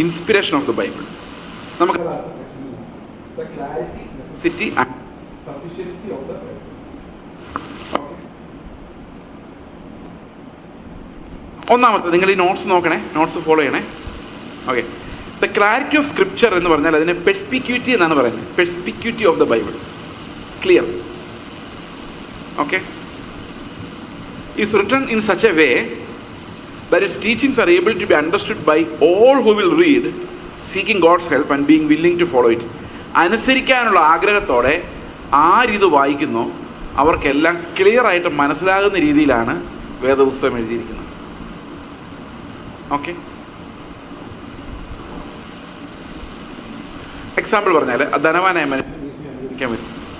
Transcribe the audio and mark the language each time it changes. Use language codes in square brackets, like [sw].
[en] Inspiration of the Bible നമുക്ക് the clarity, necessity and sufficiency of the Bible. [ml] ഒന്നാമത്തെ, നിങ്ങൾ ഈ നോട്ട്സ് നോക്കണേ, നോട്ട്സ് ഫോളോ ചെയ്യണേ. Okay, the clarity of scripture എന്ന് പറഞ്ഞാൽ അതിനെ പെർസ്പിക്യൂറ്റി എന്നാണ് പറയുന്നത്. [en] Perspicuity of the Bible, clear. Okay, is written in such a way that its teachings are able to be understood by all who will read, seeking God's help and being willing to follow it. [ml] അനുസരിക്കാനുള്ള ആഗ്രഹത്തോടെ ആരിത് വായിക്കുന്നോ അവർക്കെല്ലാം clear ആയിട്ട് മനസ്സിലാകുന്ന രീതിയിലാണ് വേദപുസ്തകം എഴുതിയിരിക്കുന്നത്. Okay, example പറഞ്ഞാൽ ആ ധനവാനായ മനുഷ്യൻ അനുകരിക്കാൻ പറ്റും.